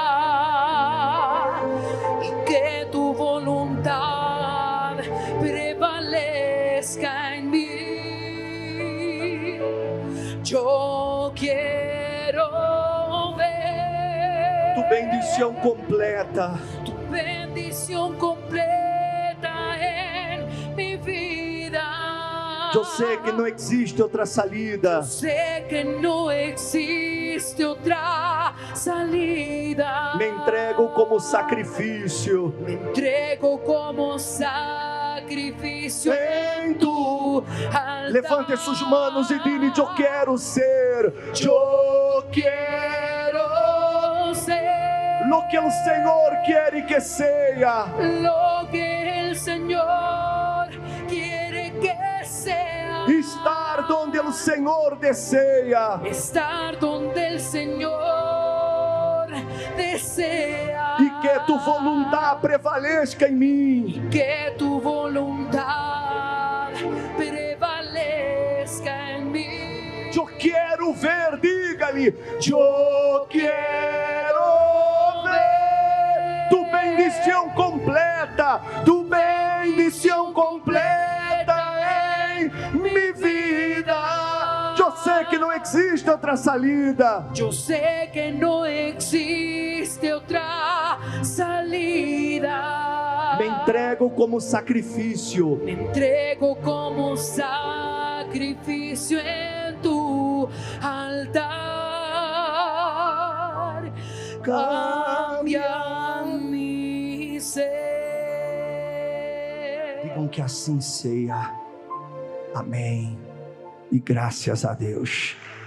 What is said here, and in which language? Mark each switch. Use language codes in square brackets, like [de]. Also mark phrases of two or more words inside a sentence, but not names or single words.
[es] Y que tu voluntad prevalezca en mí. Yo quiero ver [pt] Tu bendição completa. [es] tu bendición completa en mi vida. [pt] Eu sei que não existe outra salida. [es] Sé que no existe otra salida. [pt] Me entrego como sacrifício [es] Me entrego como sacrificio [pt] em tu. altar. Levante suas manos e diga: eu quero ser. Eu quero ser lo que o Senhor quer que seja. [es] lo que el Señor quiere que sea. [pt] Estar donde o Senhor deseja. [es] Estar donde el Señor desea. [pt] E que tu voluntade prevaleça em mim. [es] Que tu voluntad prevalezca en mí. [pt] Eu quero ver, diga-lhe: eu quero ver tu bendição completa, tu bendição completa em minha vida. Eu sei que não existe outra salida. [es] Yo sé que no existe otra salida. [pt] Me entrego como sacrifício. [es] Me entrego como sacrificio en tu altar. Cambia mi ser. [pt] Digam que assim seja. Amém. E graças a Deus.